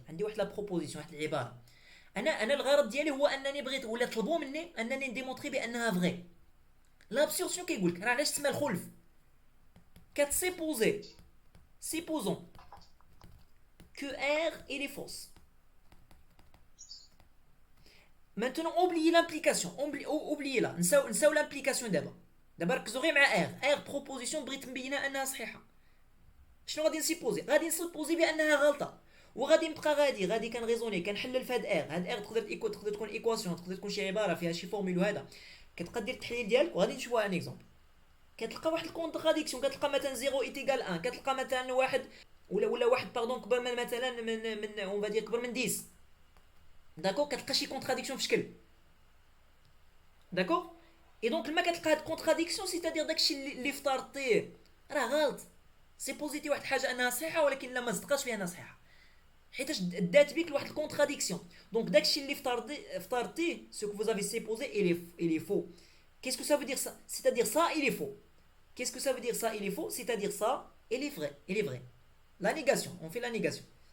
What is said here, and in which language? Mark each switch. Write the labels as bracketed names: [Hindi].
[Arabic] عندي واحد لا بروبوزيسيون، واحد العباره. انا الغرض ديالي هو انني بغيت ولا طلبوا مني انني نديمونطري بانها فري. l'absurde شنو كيقول لك؟ راه علاش تسمى الخلف؟ كتسيبوزي [French] supposons que R il est fausse. Maintenant oubliez l'implication, oubliez là, [Arabic] نساو [French] l'implication d'abord. [Arabic] دابا ركزوا غير مع ار بروبوزيسيون بغيت نبينها انها صحيحه. شنو غادي نسيبوزي؟ غادي نسيبوزي بانها غلطه، وغادي نبقى غادي كنغيزوني كنحلل في هاد ار تقدر تكون ايكواسيون، تقدر تكون شي عباره فيها شي فورمول، وهذا كتبقى دير التحليل ديالك. وغادي نشوفوا ان اكزومبل، كتلقى واحد الكونتراديكسيون، كتلقى مثلا 0 ايتيغال 1، كتلقى مثلا واحد ولا واحد باردون كبر من مثلا من اون فادير كبر من 10. داكور، كتلقى شي كونتراديكسيون في شكل. داكور، اي دونك لما كتلقى هاد كونتراديكسيون سيتادير داكشي اللي افترضتيه راه غلط. سيبوزيتي واحد الحاجه انها صحيحه، ولكن لا ما صدقاش فيها انها صحيحه، حيتاش دات بيك لواحد الكونتراديكسيون. دونك داكشي اللي افترضتيه سو كو فوزافي سيبوزي [French] il est faux. Qu'est-ce que ça veut dire ça? C'est-à-dire ça il est faux. Qu'est-ce que ça veut dire ça il est faux? C'est-à-dire ça il est vrai, il est vrai. La négation, on fait la négation.